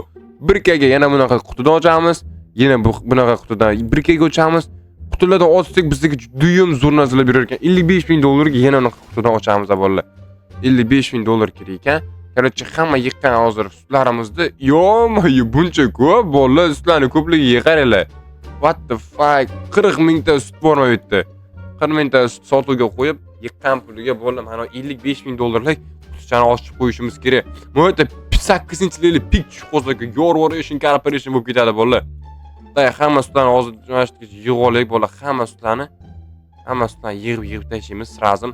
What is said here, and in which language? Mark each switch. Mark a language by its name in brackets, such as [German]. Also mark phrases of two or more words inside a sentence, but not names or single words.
[Uzbek] 1 ga yana bunaqa qutidan ochamiz. Yana bunaqa qutidan 1 ga ochamiz. Qutilardan ochsak bizga juda ham zo'r narsalar berar ekan. $55,000 ga yana unaqa qutidan ochamiz bolalar. $55,000 kerak ekan. Короче, hamma yiqqan hozir sutlarimizni. Yo, buncha ko'p bolalar, sutlarni ko'pligiga qaranglar. [English] What the fuck? [Uzbek] 40,000 ta sut bormi bu yerda? 40,000 ta sut sotuvga qo'yib, yiqqan puliga bolalar mana $55,000lik qutichani ochib qo'yishimiz kerak. Bu yerda 8-level pik tushib qolsa, yorvoration corporation bo'lib ketadi bolalar. Hamma sutlarni hozir yig'ib olaylik bolalar, hamma sutlarni yig'ib tashlaymiz sразу.